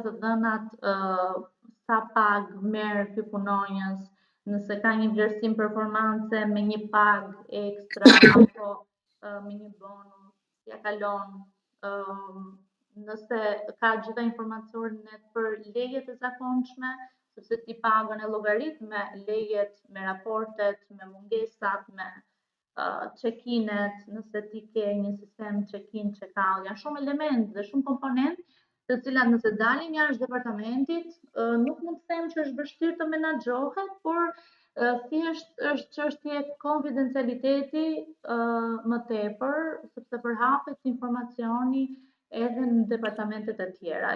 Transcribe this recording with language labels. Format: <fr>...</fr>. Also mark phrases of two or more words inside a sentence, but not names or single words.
<sq>të dhënat sa pagë merr ky punonjës, nëse ka një vlerësim performance me një pagë ekstra apo me një bonus, ja kalon nëse ka gjitha informacionet për lejet e zakonshme, sepse ti pagon e llogarit me lejet, me raportet, me mungesat, me check-inet, nëse ti ke një sistem</sq> <en>check-in, check-out,</en> <sq>janë shumë elementë dhe shumë komponentë të cilat nëse dalin jashtë departamentit, nuk mund të them që është vështirë të menaxhohet, por thjesht është çështje konfidencialiteti më tepër, sepse përhapet informacioni edhe në departamentet e tjera.</sq>